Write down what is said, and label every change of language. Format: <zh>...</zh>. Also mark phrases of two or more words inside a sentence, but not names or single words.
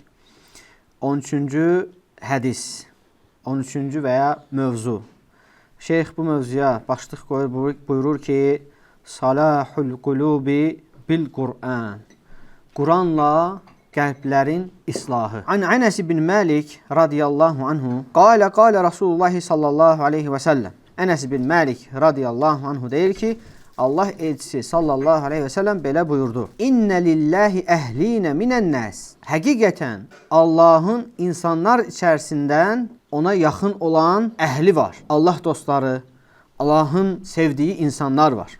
<az>13-cü hədis, 13-cü və ya mövzu. Şeyx bu mövzuya başlıq qoyur, buyurur ki,</az> <ar>صلاح القلوب بالقرآن.</ar> <az>Quranla qəlblərin islahı.</az> <ar>عن أنس بن مالك رضي الله عنه قال رسول الله صلى الله عليه وسلم.</ar> <az>Anas ibn Malik</az> <ar>رضي الله عنه</ar> <az>deyir ki, Allah elçisi</az> <ar>صلى الله عليه وسلم</ar> <az>belə buyurdu.</az> <ar>إن لله أهلين من الناس.</ar> <az>Həqiqətən Allahın insanlar içərisindən ona yaxın olan əhli var. Allah dostları, Allahın sevdiyi insanlar var.</az>